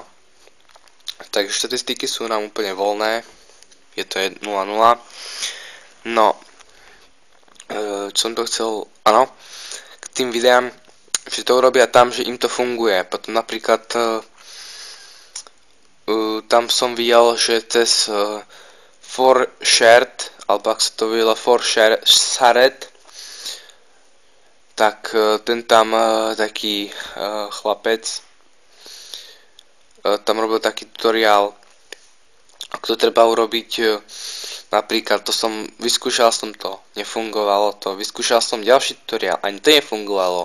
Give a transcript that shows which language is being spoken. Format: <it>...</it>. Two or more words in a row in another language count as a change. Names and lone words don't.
<sk>Takže štatistiky sú nám úplne voľné, je to 0-0. No. Čo som to chcel, áno, k tým videám, že to urobia tam, že im to funguje. Potom napríklad tam som videl, že cez for shared, alebo ak sa to videlo for shared, tak ten tam taký chlapec tam robil taký tutoriál, ako to treba urobiť. Napríklad vyskúšal som to, nefungovalo to, vyskúšal som ďalší tutoriál, ani to nefungovalo.</sk>